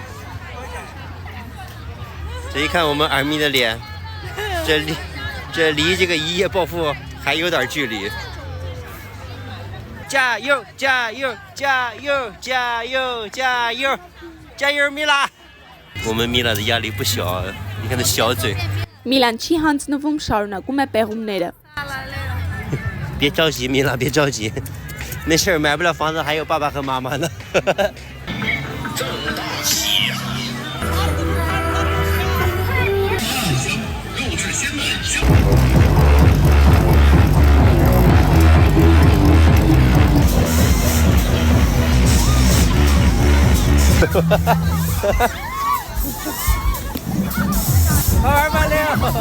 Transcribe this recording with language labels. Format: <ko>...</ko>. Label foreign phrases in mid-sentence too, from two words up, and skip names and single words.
<zh>这一看我们二咪的脸，这离这个一夜暴富还有点距离。加油，加油，加油，加油，加油，加油，米拉！我们米拉的压力不小，你看她小嘴。</zh> <hy>Միլան չի հանձնվում, շարունակում է պեղումները։</hy> <zh>别着急，米拉，别着急，那事儿买不了房子，还有爸爸和妈妈呢。挣大气呀！肉质鲜嫩，好玩吗，六？</zh>